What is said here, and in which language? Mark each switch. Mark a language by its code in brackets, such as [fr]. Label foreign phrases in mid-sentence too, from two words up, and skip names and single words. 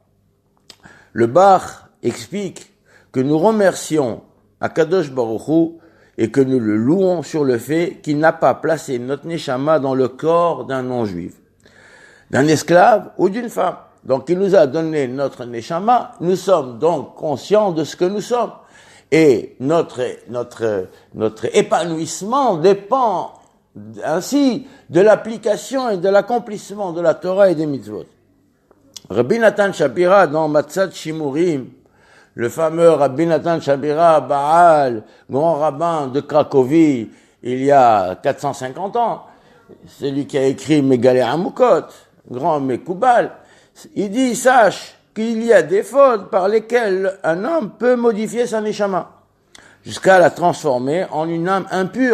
[fr] Le Bach explique que nous remercions [he] הקדוש ברוך הוא [fr] et que nous le louons sur le fait qu'il n'a pas placé notre neshama dans le corps d'un non-juif, d'un esclave ou d'une femme. Donc, il nous a donné notre neshama, nous sommes donc conscients de ce que nous sommes. Et notre épanouissement dépend ainsi de l'application et de l'accomplissement de la Torah et des mitzvot. Rabbi Natan Shapira, dans Matzat Shimurim, le fameux Rabbi Natan Shapira, Baal, grand rabbin de Cracovie, il y a 450 ans, celui qui a écrit Megalé Amukot, grand Mekoubal, il dit, sache qu'il y a des fautes par lesquelles un homme peut modifier sa neshama, jusqu'à la transformer en une âme impure.